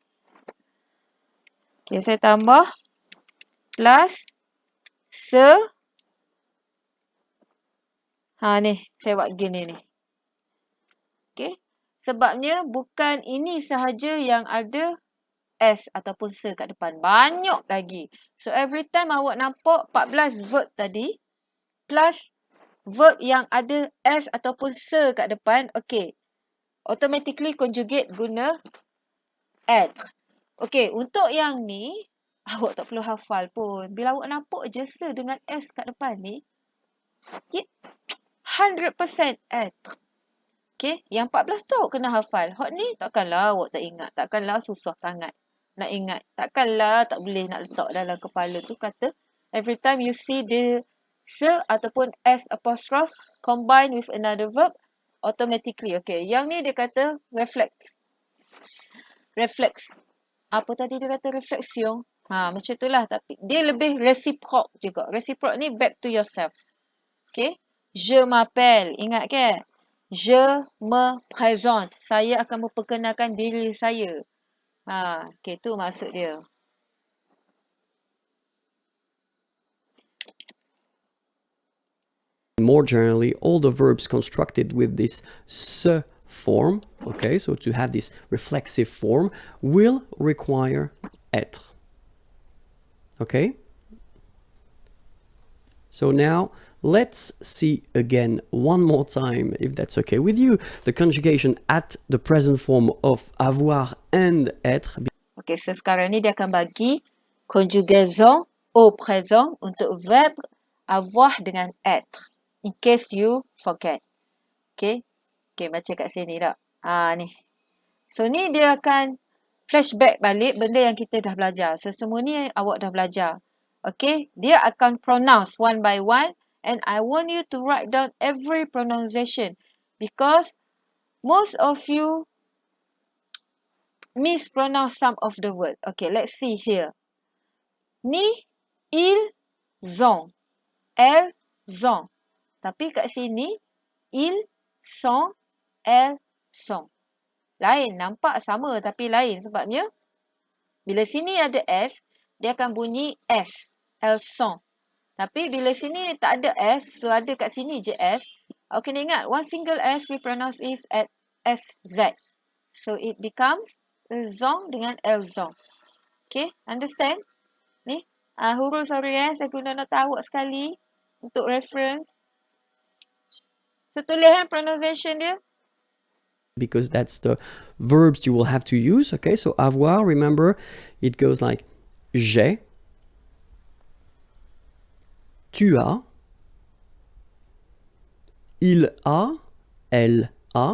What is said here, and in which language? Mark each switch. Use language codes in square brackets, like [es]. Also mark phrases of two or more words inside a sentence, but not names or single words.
[ms] Okay, saya tambah plus se. Ni, saya buat gini ni. Okay. Sebabnya bukan ini sahaja yang ada S ataupun se kat depan. Banyak lagi. So, [en] every time [ms] awak nampak 14 verb tadi plus verb yang ada S ataupun se kat depan, okay, [en] automatically conjugate [ms] guna être. Okay, untuk yang ni, awak tak perlu hafal pun. Bila awak nampak je se dengan S kat depan ni, 100% être. Okay, yang 14 tu kena hafal. Hot ni takkanlah awak tak ingat. Takkanlah susah sangat nak ingat. Takkanlah tak boleh nak letak dalam kepala tu kata [en] every time you see the se [ms] ataupun [en] S apostrophe combine with another verb, automatically. [ms] Okay, yang ni dia kata reflex. Reflex. Apa tadi dia kata reflection? Macam itulah. Tapi dia lebih reciproc juga. Reciproc ni back to yourself. [fr] Okay. Je m'appelle. [ms] Ingat ke? [fr] Je me présente. [ms] Saya akan memperkenalkan diri saya. Okay, tu maksud dia. [en] more generally, all the verbs constructed with this se form, okay, so to have this reflexive form, will require être. Okay? So now, let's see again one more time, if that's okay with you, the conjugation at the present form of avoir and être. [ms] Okay, so sekarang ni dia akan bagi [fr] conjugaison au présent [ms] untuk verb avoir dengan être. [en] In case you forget. [ms] Okay. Okay, baca kat sini tak? Ni. So, ni dia akan flashback balik benda yang kita dah belajar. So, semua ni awak dah belajar. [en] Okay. [ms] Dia akan [en] pronounce one by one. And I want you to write down every pronunciation. Because most of you mispronounce some of the words. Okay, let's see here. [fr] Ni, ils ont. Elles ont. [ms] Tapi kat sini, [fr] ils sont, elles sont. [ms] Lain, nampak sama tapi lain. Sebabnya, bila sini ada S, dia akan bunyi S. [fr] Elles sont. [ms] Tapi bila sini tak ada S, so ada kat sini je S. Awak kena ingat, [en] one single S we pronounce is at SZ. So it becomes [fr] ils ont [en] dengan [fr] elles ont. [en] Okay, understand? [ms] Ni, huruf sorry saya guna nota awak sekali untuk reference. So tulis pronunciation dia. [en] Because that's the verbs you will have to use. Okay, so avoir, remember, it goes like [fr] j'ai, tu as, il a, elle a.